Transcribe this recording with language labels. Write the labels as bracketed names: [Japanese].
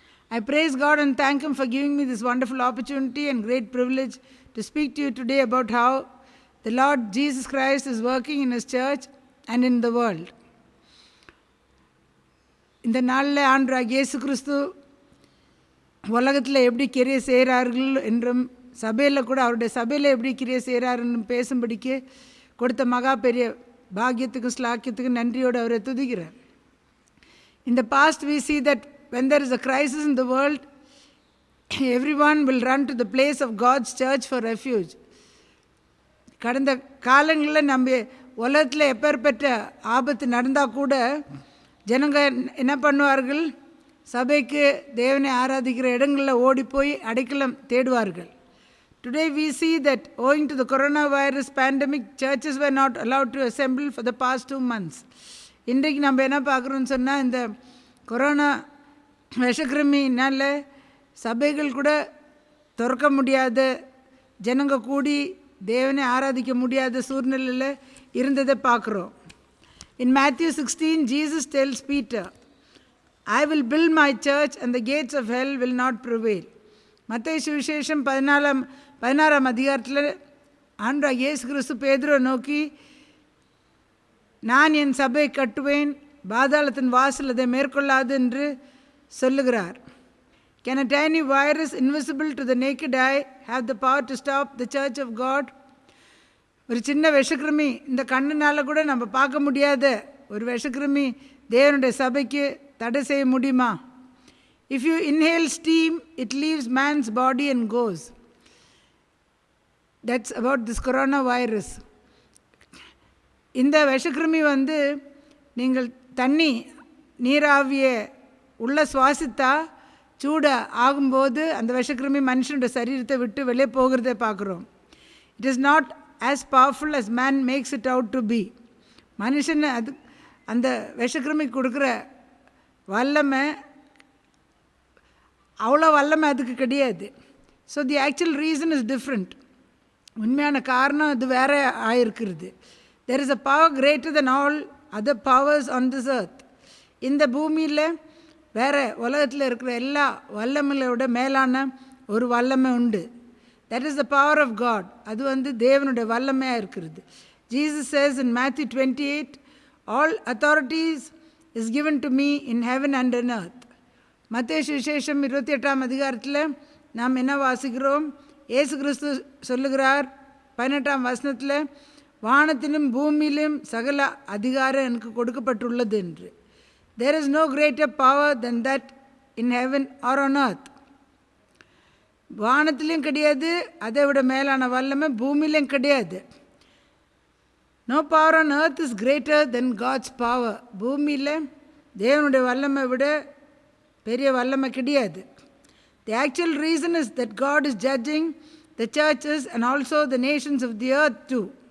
[English] I praise God and thank him for giving me this wonderful opportunity and great privilege to speak to you today about how the Lord Jesus Christ is working in his church and in the world. [Tamil] இந்த நாளில் ஆண்டவராகிய இயேசு கிறிஸ்து உலகத்தில் எப்படி கிரியை செய்கிறார்கள் என்றும், சபையில் கூட அவருடைய சபையில் எப்படி கிரியை செய்கிறாருன்னு பேசும்படிக்கு கொடுத்த மகா பெரிய பாக்கியத்துக்கும் ஸ்லாக்கியத்துக்கும் நன்றியோடு அவரை துதிக்கிறார். [English] In the past we see that when there is a crisis in the world, everyone will run to the place of God's church for refuge. [Tamil] கடந்த காலங்களில் நம்ம உலகத்தில் எப்பேற்பட்ட ஆபத்து நடந்தால் கூட ஜனங்க என்ன பண்ணுவார்கள்? சபைக்கு தேவனை ஆராதிக்கிற இடங்களில் ஓடி போய் அடைக்கலம் தேடுவார்கள். [English] Today we see that owing to the coronavirus pandemic, churches were not allowed to assemble for the past 2 months. [Tamil] இன்றைக்கு நம்ம என்ன பார்க்குறோன்னு சொன்னால், இந்த கொரோனா விஷக்கிருமினால் சபைகள் கூட திறக்க முடியாத, ஜனங்க கூடி தேவனை ஆராதிக்க முடியாத சூழ்நிலையில் இருந்ததை பார்க்குறோம். [English] In Matthew 16, Jesus tells Peter, "I will build my church and the gates of hell will not prevail." [Tamil] மத்தேயு சுவிசேஷம் 16ஆம் அதிகாரத்தில் ஆண்டவராகிய இயேசு கிறிஸ்து பேதுருவை நோக்கி, நான் என் சபையை கட்டுவேன், பாதாளத்தின் வாசல் அதை மேற்கொள்ளாது என்று சொல்லுகிறார். [English] Can a tiny virus invisible to the naked eye have the power to stop the church of God? [Tamil] ஒரு சின்ன விஷக்கிருமி, இந்த கண்ணுனால கூட நம்ம பார்க்க முடியாத ஒரு விஷக்கிருமி தேவனுடைய சபைக்கு தடை செய்ய முடியுமா? [English] If you inhale steam, it leaves man's body and goes. That's about this coronavirus. [Tamil] இந்த விஷக்கிருமி நீங்கள் நீராவியை உள்ள சுவாசித்தா சூட ஆகும்போது அந்த விஷக்கிருமி மனுஷனுடைய சரீரத்தை விட்டு வெளியே போகிறதை பார்க்குறோம். [English] It is not as powerful as man makes it out to be. [Tamil] மனுஷன் அந்த விஷக்கிருமி கொடுக்குற வல்லமை அவ்வளோ வல்லமை அதுக்கு கிடையாது. [English] So the actual reason is different. [Tamil] உண்மையான காரணம் இது வேற ஆயிருக்கிறது. [English] There is a power greater than all other powers on this earth. [Tamil] இந்த பூமியில் வேற உலகத்தில் இருக்கிற எல்லா வல்லமையோட மேலான ஒரு வல்லமை உண்டு. [English] That is the power of God. [Tamil] அது தேவனுடைய வல்லமையாக இருக்கிறது. [English] Jesus says in Matthew 28, all authorities is given to me in heaven and on earth. [Tamil] மத்தேயு சுவிசேஷம் 28ஆம் அதிகாரத்தில் நாம் என்ன வாசிக்கிறோம்? இயேசு கிறிஸ்து சொல்லுகிறார் 18ஆம் வசனத்தில், வானத்திலும் பூமியிலும் சகல அதிகாரம் எனக்கு கொடுக்கப்பட்டுள்ளது என்று. [English] There is no greater power than that in heaven or on earth. [Tamil] வானத்திலும் கிடையாது, அதை விட மேலான வல்லமை பூமியிலும் கிடையாது. [English] No power on earth is greater than God's power. [Tamil] பூமியில் தேவனுடைய வல்லமை விட பெரிய வல்லமை கிடையாது. [English] The actual reason is that God is judging the churches and also the nations of the earth too.